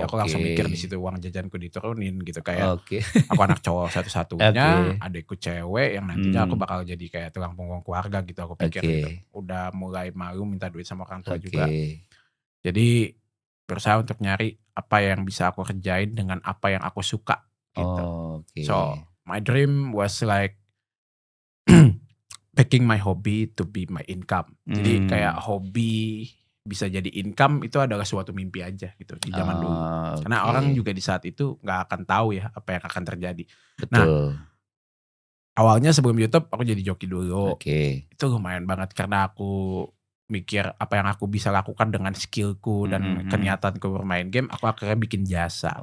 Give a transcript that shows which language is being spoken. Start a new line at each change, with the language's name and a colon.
Indonesian: Aku langsung mikir di situ uang jajanku diturunin gitu, kayak aku anak cowok satu-satunya, adikku cewek yang nantinya aku bakal jadi kayak tulang punggung keluarga gitu, aku pikir gitu. Udah mulai malu minta duit sama orang tua juga. Jadi berusaha untuk nyari apa yang bisa aku kerjain dengan apa yang aku suka gitu.
English: So my dream was like making my hobby to be my income.
Indonesian: Jadi kayak hobi bisa jadi income itu adalah suatu mimpi aja gitu di zaman dulu. Karena orang juga di saat itu gak akan tahu ya apa yang akan terjadi. Betul. Nah, awalnya sebelum YouTube aku jadi joki dulu. Itu lumayan banget karena aku mikir apa yang aku bisa lakukan dengan skillku dan keniatanku bermain game, aku akhirnya bikin jasa.